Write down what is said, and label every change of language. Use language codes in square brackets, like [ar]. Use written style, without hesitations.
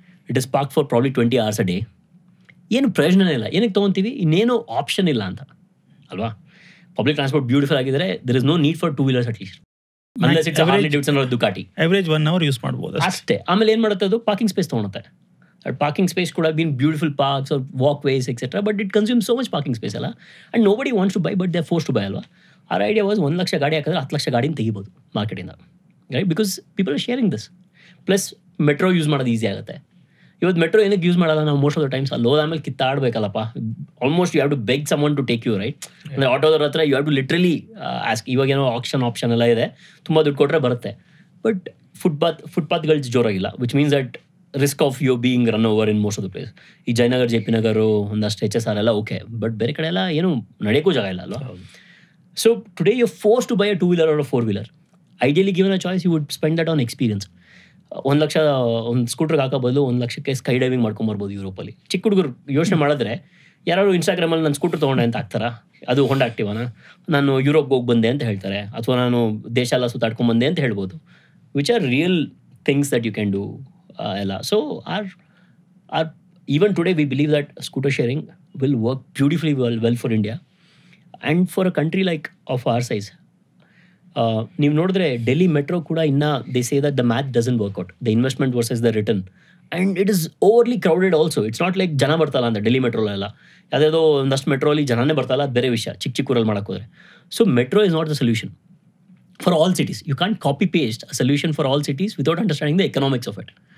[en] It is park for probably 20 hours a day. [kn] ಏನು ಪ್ರಯೋಜನನೇ ಇಲ್ಲ. ಏನಕ್ಕೆ ತೊಗೊತೀವಿ? ಇನ್ನೇನು ಆಪ್ಷನ್ ಇಲ್ಲ ಅಂತ ಅಲ್ವಾ? ಪಬ್ಲಿಕ್ ಟ್ರಾನ್ಸ್ಪೋರ್ಟ್ ಬ್ಯೂಟಿಫುಲ್ ಆಗಿದ್ರೆ [en] There is no need for 2 wheelers at least. Unless it's Harley Davidson or Ducati. [kn] Average 1 hour use ಮಾಡ್ಬೋದು ಅಷ್ಟೇ. ಆಮೇಲೆ ಏನು ಮಾಡುತ್ತೆ? ಅದು parking space ತೊಗೊಳುತ್ತೆ. [en] Parking space could have been beautiful parks or walkways, etc. But it consumes so much parking space [kn] ಅಲ್ಲ, [en] and nobody wants to buy, but they're forced to buy [kn] ಅಲ್ವಾ. [en] Our idea was [kn] 1 lakh ಗಾಡಿ ಹಾಕಿದ್ರೆ 10 ಲಕ್ಷ ಗಾಡಿನ ತೆಗಿಬೋದು ಮಾರ್ಕೆಟಿಂದ, right? [en] Because people are sharing this. [kn] Plus metro use ಮಾಡೋದು easy ಆಗುತ್ತೆ. ಇವತ್ತು metro ಏನಕ್ಕೆ ಯೂಸ್ ಮಾಡಲ್ಲ ನಾವು ಮೋಸ್ಟ್ ಆಫ್ ದ ಟೈಮ್ಸ್? ಅಲ್ಲಿ ಹೋದ ಆಮೇಲೆ ಕಿತ್ತಾಡಬೇಕಲ್ಲಪ್ಪ. [en] almost you have to beg someone to take you, [kn] right? ಅಂದರೆ ಆಟೋದವ್ರ ಹತ್ರ [en] You have to literally ask. [kn] ಇವಾಗೇನೋ option ಎಲ್ಲ ಇದೆ, ತುಂಬ ದುಡ್ಡು ಕೊಟ್ಟರೆ ಬರುತ್ತೆ. [en] but [kn] ಫುಟ್ಪಾತ್ಗಳು ಜೋರಾಗಿಲ್ಲ, [en] Which means that risk of you being run over in most of the place. [kn] ಈ Jayanagar, J P ನಗರು, ಒಂದಷ್ಟು HSR ಎಲ್ಲ ಓಕೆ, ಬಟ್ ಬೇರೆ ಕಡೆ ಎಲ್ಲ ಏನು ನಡೆಯೋಕ್ಕೂ ಜಾಗ ಇಲ್ಲ ಅಲ್ವಾ? [en] So today you force to buy a 2-wheeler or a 4-wheeler. Ideally given a choice, you would spend that on experience. [kn] 1 lakh ಒಂದು ಸ್ಕೂಟ್ರಿಗೆ ಹಾಕೋ ಬದಲು 1 ಲಕ್ಷಕ್ಕೆ ಸ್ಕೈ ಡೈವಿಂಗ್ ಮಾಡ್ಕೊಂಬರ್ಬೋದು ಯೂರೋಪಲ್ಲಿ. ಚಿಕ್ಕ ಹುಡುಗರು ಯೋಚನೆ ಮಾಡಿದ್ರೆ ಯಾರು ಇನ್ಸ್ಟಾಗ್ರಾಮಲ್ಲಿ ನಾನು ಸ್ಕೂಟರ್ ತೊಗೊಂಡೆ ಅಂತ ಹಾಕ್ತಾರಾ? ಅದು ಹೊಂಡಾ ಆಕ್ಟಿವಾನ, ನಾನು ಯುರೋಪ್ಗೆ ಹೋಗಿ ಬಂದೆ ಅಂತ ಹೇಳ್ತಾರೆ, ಅಥವಾ ನಾನು ದೇಶ ಎಲ್ಲ ಸುತ್ತಾಡ್ಕೊಂಡ್ಬಂದೆ ಅಂತ ಹೇಳ್ಬೋದು. [en] which are real things that you can do [kn] ಎಲ್ಲ. [en] So are even today we believe that scooter sharing will work beautifully well for India and for a country like of our size. [kn] ನೀವು ನೋಡಿದ್ರೆ Delhi metro ಕೂಡ ಇನ್ನು [en] They say that the math doesn't work out, the investment versus the return, and it is overly crowded also. It's not like [kn] ಜನ ಬರ್ತಾಲ್ಲ ಅಂತ ಡೆಲ್ಲಿ ಮೆಟ್ರೋಲೆಲ್ಲ. ಯಾವುದಾದ್ರು ಒಂದಷ್ಟು ಮೆಟ್ರೋಲಿ ಜನನೇ ಬರ್ತಾಲ್ಲ, ಅದು ಬೇರೆ ವಿಷಯ, ಚಿಕ್ಕ ಊರಲ್ಲಿ ಮಾಡೋಕ್ಕೋದ್ರೆ. [en] So metro is not the solution for all cities. You can copy paste a solution for all cities without understanding the economics of it.